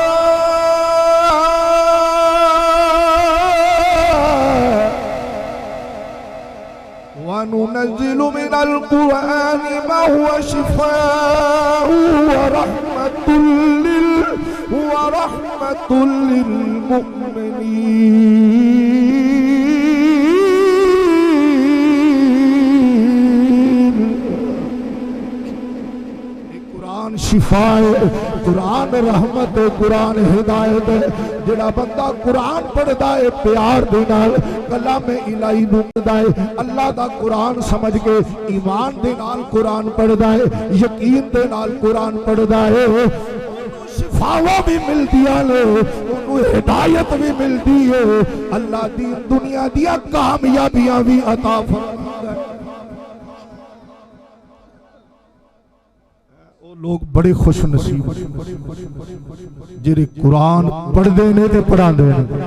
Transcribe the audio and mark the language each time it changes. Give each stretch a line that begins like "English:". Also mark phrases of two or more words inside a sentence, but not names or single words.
Arabic: وننزل من القرآن ما هو شفاء ورحمة للمؤمنين.
Punjabi: قرآن شفا ہے، قرآن رحمت ہے، قرآن ہدایت ہے. جہڑا بندہ قرآن پڑھدا ہے پیار دے نال، کلام الٰہی نوکدا ہے، اللہ دا قرآن سمجھ کے ایمان دے نال قرآن پڑھدا ہے، یقین دے نال قرآن پڑھدا ہے، شفاوا بھی ملتی ہے، ہدایت بھی ملتی ہے، اللہ دی دنیا دیاں کامیابیاں بھی عطا فرماتا ہے. لوگ بڑے خوش نصیب جہڑے قرآن پڑھتے نے تے پڑھاتے ہیں.